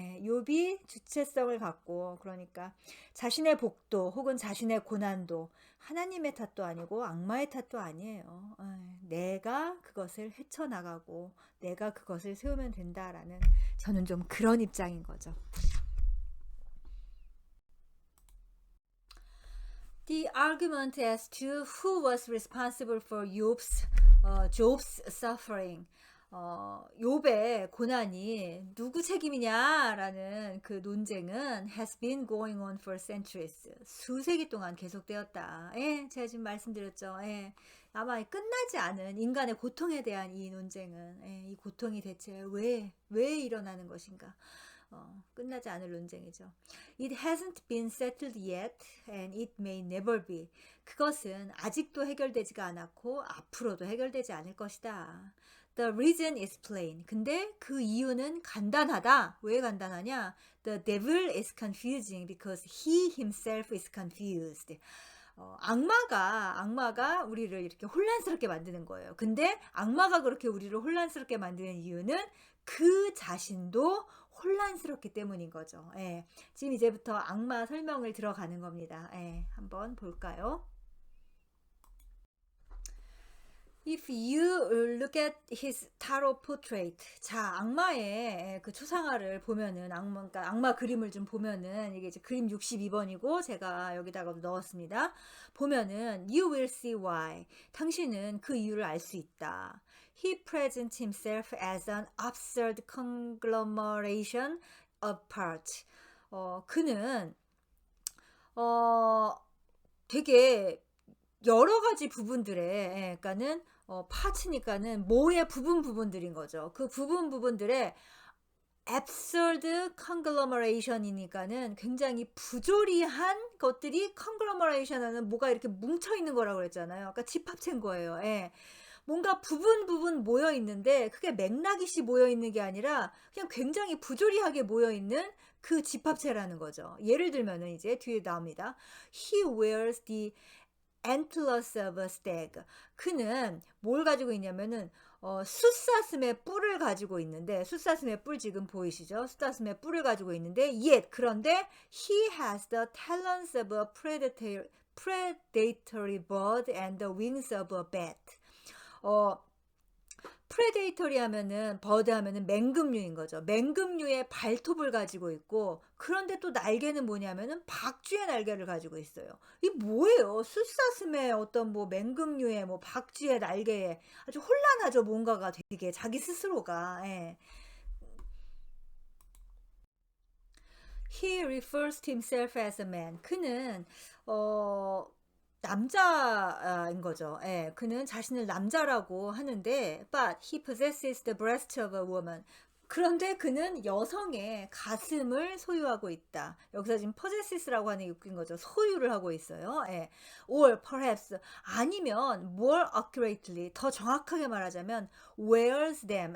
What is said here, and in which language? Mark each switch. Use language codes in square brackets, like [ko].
[ko] 욥이 주체성을 갖고 그러니까 자신의 복도 혹은 자신의 고난도 하나님의 탓도 아니고 악마의 탓도 아니에요. 내가 그것을 헤쳐나가고 내가 그것을 세우면 된다라는 저는 좀 그런 입장인 거죠. [en] The argument as to who was responsible for Job's suffering. [ko] 욥의 고난이 누구 책임이냐라는 그 논쟁은 [en] has been going on for centuries. [ko] 수세기 동안 계속되었다. 제가 지금 말씀드렸죠. 아마 끝나지 않은 인간의 고통에 대한 이 논쟁은 이 고통이 대체 왜 일어나는 것인가? 끝나지 않을 논쟁이죠. [en] It hasn't been settled yet and it may never be. [ko] 그것은 아직도 해결되지가 않았고 앞으로도 해결되지 않을 것이다. [en] The reason is plain. [ko] 근데 그 이유는 간단하다. 왜 간단하냐? [en] The devil is confusing because he himself is confused. [ko] 악마가 우리를 이렇게 혼란스럽게 만드는 거예요. 근데 악마가 그렇게 우리를 혼란스럽게 만드는 이유는 그 자신도 혼란스럽기 때문인 거죠. 지금 이제부터 악마 설명을 들어가는 겁니다. 한번 볼까요? [en] If you look at his tarot portrait, [ko] 자 악마의 그 초상화를 보면은 그러니까 악마 그림을 좀 보면은 이게 이제 그림 62번이고 제가 여기다가 넣었습니다. 보면은 [en] you will see why. [ko] 당신은 그 이유를 알 수 있다. [en] He presents himself as an absurd conglomeration of parts. [ko] 그는 어 되게 여러 가지 부분들의 그러니까는 파츠니까는 모의 부분들인 거죠. 그 부분들의 absurd conglomeration이니까는 굉장히 부조리한 것들이 conglomeration하는 뭐가 이렇게 뭉쳐 있는 거라고 그랬잖아요. 그러니까 집합체인 거예요. 예. 뭔가 부분 모여 있는데 그게 맥락이시 모여 있는 게 아니라 그냥 굉장히 부조리하게 모여 있는 그 집합체라는 거죠. 예를 들면은 이제 뒤에 나옵니다. [en] He wears the antlers of a stag. [ko] 그는 뭘 가지고 있냐면은 숫사슴의 뿔을 가지고 있는데 숫사슴의 뿔 지금 보이시죠? 숫사슴의 뿔을 가지고 있는데 그런데 [en] he has the talons of a predatory bird and the wings of a bat. [ko] 프레데이터리 하면은 버드 하면은 맹금류인 거죠. 맹금류의 발톱을 가지고 있고 그런데 또 날개는 뭐냐면은 박쥐의 날개를 가지고 있어요. 이 뭐예요? 숫사슴의 어떤 뭐 맹금류의 뭐 박쥐의 날개에 아주 혼란하죠. 뭔가가 되게 자기 스스로가. 예. [en] He refers to himself as a man. [ko] 그는 남자인 거죠. 예, 그는 자신을 남자라고 하는데, [en] but he possesses the breast of a woman. [ko] 그런데 그는 여성의 가슴을 소유하고 있다. 여기서 지금 possesses라고 하는 게 웃긴 거죠. 소유를 하고 있어요. 예. [en] Or perhaps [ko] 아니면 [en] more accurately [ko] 더 정확하게 말하자면 [en] wears them.